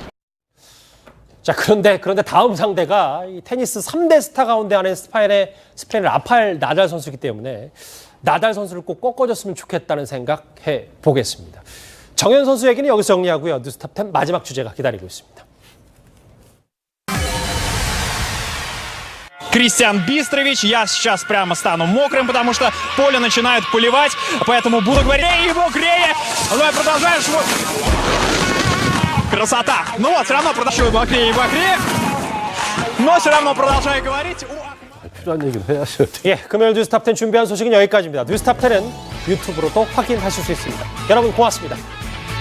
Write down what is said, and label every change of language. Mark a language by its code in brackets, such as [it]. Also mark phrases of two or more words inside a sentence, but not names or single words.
[ko] 자, 그런데 다음 상대가 이 테니스 3대 스타 가운데 하나인 스페인의 라파엘 나달 선수이기 때문에 나달 선수를 꼭 꺾어줬으면 좋겠다는 생각해 보겠습니다. 정현 선수 얘기는 여기서 정리하고요. 뉴스탑 10 마지막 주제가 기다리고 있습니다. [ru] Кристиан Бистрович, я сейчас прямо стану мокрым, потому что поле начинает поливать, поэтому буду говорить и мокрее. Давай продолжаем. Красота. Ну вот, все равно продолжаю мокрее и мокрее, но все равно продолжаю говорить. [ko] 필요한 얘기는 해야죠. 예, 금요일 뉴스탑 10 준비한 소식은 여기까지입니다. 뉴스탑 10은 유튜브로도 확인하실 수 있습니다. 여러분 고맙습니다.